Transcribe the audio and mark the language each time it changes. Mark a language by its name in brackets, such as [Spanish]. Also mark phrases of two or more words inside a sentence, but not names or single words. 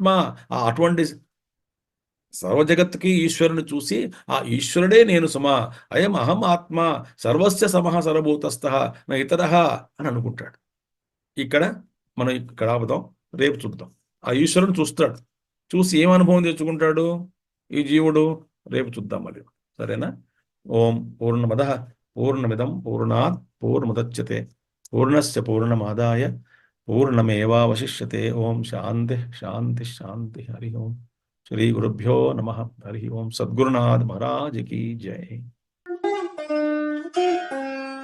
[Telugu] అటువంటి సర్వజగత్తుకి ఈశ్వరుని చూసి ఆ ఈశ్వరుడే నేను సుమా, [Sanskrit] అయం అహం ఆత్మ సర్వస్య సమః సర్వభూతస్థ నా ఇతరః [Telugu] అని అనుకుంటాడు. ఇక్కడ మనం ఇక్కడ ఆపుదాం, రేపు చూద్దాం. ఆ ఈశ్వరుని చూస్తాడు, చూసి ఏం అనుభవం తెచ్చుకుంటాడు ఈ జీవుడు, రేపు చూద్దాం మళ్ళీ. [Sanskrit] సరేనా? ఓం పూర్ణమద పూర్ణమిదం పూర్ణాత్ పూర్ణముదచ్యతే పూర్ణస్య పూర్ణమాదాయ పూర్ణమేవావశిష్యతే. ఓం శాంతి శాంతి శాంతి. హరి ఓం. శ్రీ గురుభ్యో నమః. హరి ఓం. [Hindi] సద్గురునాథ్ మహారాజ్ की जय.